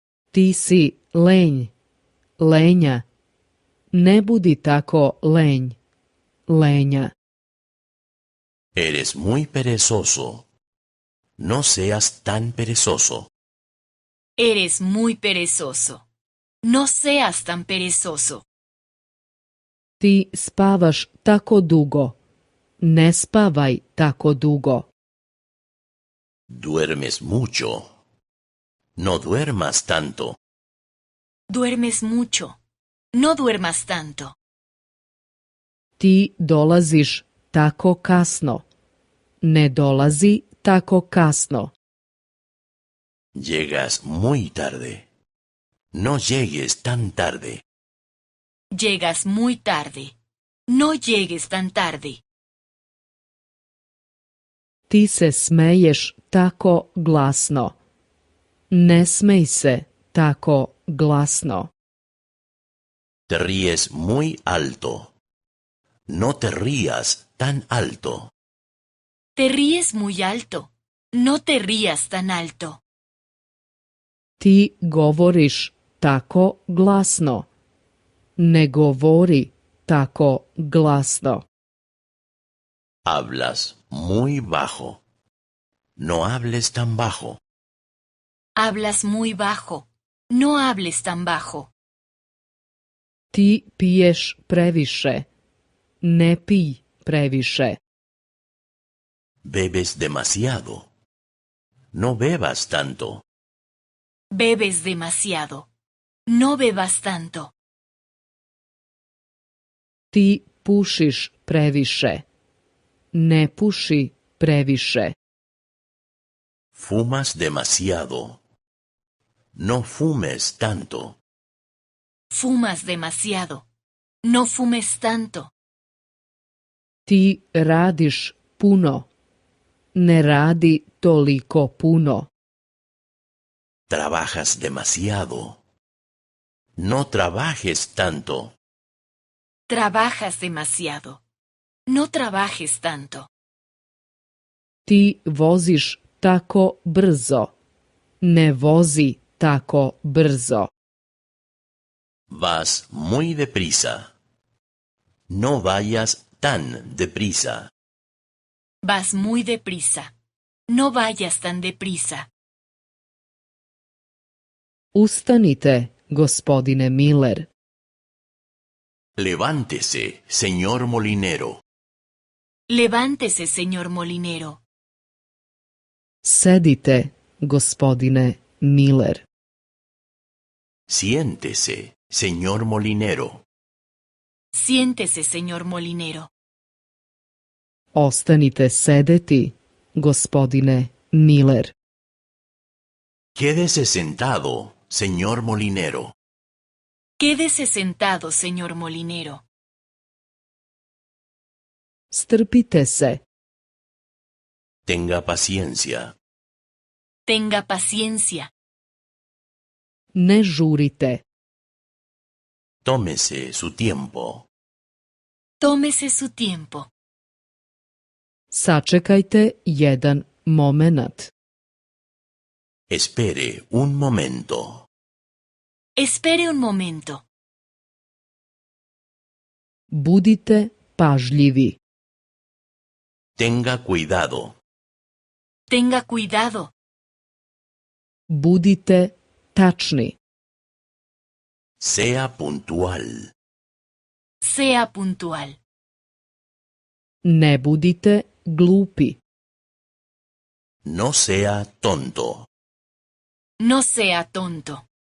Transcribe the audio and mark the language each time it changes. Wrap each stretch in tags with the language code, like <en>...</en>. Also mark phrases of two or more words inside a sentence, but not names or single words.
<sr>Ti si lenj, lenja. Ne budi tako lenj, lenja.</sr> <es>Eres muy perezoso. No seas tan perezoso. Eres muy perezoso. No seas tan perezoso.</es> <sr>Ti spavaš tako dugo. Ne spavaj tako dugo.</sr> <es>Duermes mucho. No duermas tanto. Duermes mucho. No duermas tanto.</es> <sr>Ti dolaziš tako kasno. Ne dolazi tako kasno.</sr> <es>Llegas muy tarde. No llegues tan tarde. Llegas muy tarde. No llegues tan tarde.</es> <sr>Ti se smeješ tako glasno. Ne smej se tako glasno.</sr> <es>Te ríes muy alto. No te rías tan alto. Te ríes muy alto. No te rías tan alto.</es> <sr>Ti govoriš tako glasno. Ne govori tako glasno.</sr> <es>Hablas muy bajo. No hables tan bajo. Hablas muy bajo. No hables tan bajo.</es> <sr>Ti piješ previše. Ne pij previše.</sr> <es>Bebes demasiado. No bebas tanto. Bebes demasiado. No bebas tanto.</es> <sr>Ti pušiš previše. Ne puši previše.</sr> <es>Fumas demasiado. No fumes tanto. Fumas demasiado. No fumes tanto.</es> <sr>Ti radiš puno. Ne radi toliko puno.</sr> <es>Trabajas demasiado. No trabajes tanto. Trabajas demasiado. No trabajes tanto.</es> <sr>Ti voziš tako brzo. Ne vozi tako brzo.</sr> <es>Vas muy deprisa. No vayas tan deprisa. Vas muy deprisa. No vayas tan deprisa.</es> <sr>Ustanite, gospodine Miller.</sr> <es>Levántese, señor molinero. Levántese, señor molinero.</es> <sr>Sedite, gospodine Miller.</sr> <es>Siéntese, señor molinero. Siéntese, señor molinero.</es> <sr>Ostanite sedeti, gospodine Miller.</sr> <es>Quédese sentado, señor molinero. Quédese sentado, señor molinero.</es> <sr>Strpite se.</sr> <es>Tenga paciencia. Tenga paciencia.</es> <sr>Ne žurite.</sr> <es>Tómese su tiempo. Tómese su tiempo.</es> <sr>Sačekajte jedan momenat.</sr> <es>Espere un momento. Espere un momento.</es> <sr>Budite pažljivi.</sr> <es>Tenga cuidado. Tenga cuidado.</es> <sr>Budite tačni.</sr> <es>Sea puntual. Sea puntual.</es> <sr>Ne budite glupi.</sr> <es>No sea tonto. No sea tonto.</es>